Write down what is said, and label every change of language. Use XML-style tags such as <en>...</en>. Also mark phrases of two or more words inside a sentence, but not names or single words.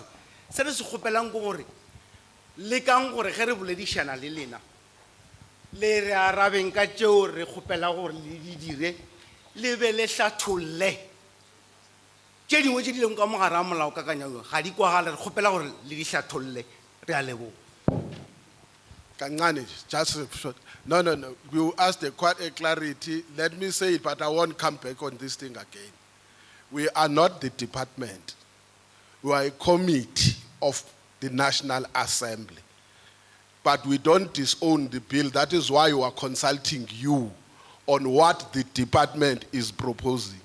<nso>Se re se kgopelang ke gore le kang gore ge re boledišana le lena le re arabeng ka tšeo re kgopela gore le di dire, le be le hlatholle tše dingwe tše di leng ka mogare ga molaokakanywa ga di kwagale, re kgopela gore le di hlatholle. Re a leboga.</nso> <en>Kancane, just a short. No. You asked quite a clarity. Let me say it, but I won't come back on this thing again. We are not the department. We are a committee of the National Assembly. But we don't disown the bill. That is why we are consulting you on what the department is proposing.</en>